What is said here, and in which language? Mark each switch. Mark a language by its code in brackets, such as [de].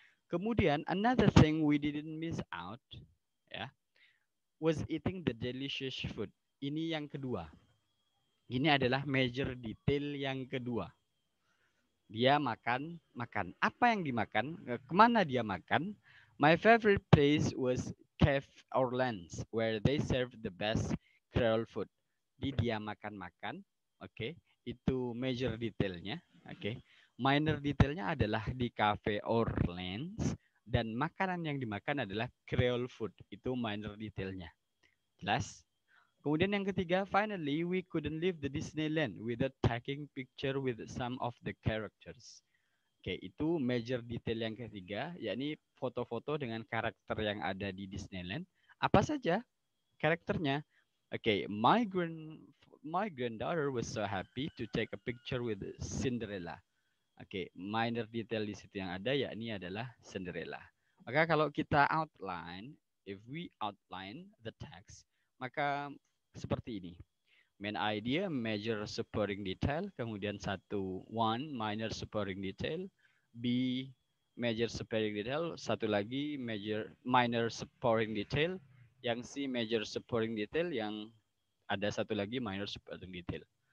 [id] Kemudian [en] another thing we didn't miss out ya was eating the delicious food. [id] Ini yang kedua. Ini adalah major detail yang kedua. Dia makan. Apa yang dimakan? Kemana dia makan? [en] My favorite place was Cafe Orleans, where they serve the best Creole food. [id] Di dia makan. Oke. Itu major detailnya. Oke. Minor detailnya adalah di Cafe Orleans dan makanan yang dimakan adalah Creole food. Itu minor detailnya. Jelas? Kemudian yang ketiga, [en] finally we couldn't leave the Disneyland without taking picture with some of the characters. [id] Oke, itu major detail yang ketiga, yakni foto-foto dengan karakter yang ada di Disneyland. Apa saja karakternya? [en] Oke, my granddaughter was so happy to take a picture with Cinderella. [id] Oke, minor detail di situ yang ada yakni adalah Cinderella. Maka kalau kita outline, [en] if we outline the text, [id] maka seperti ini. Main idea, major supporting detail, kemudian one minor supporting detail, B major supporting detail, satu lagi minor supporting detail, yang C major supporting detail, yang ada satu lagi minor supporting detail.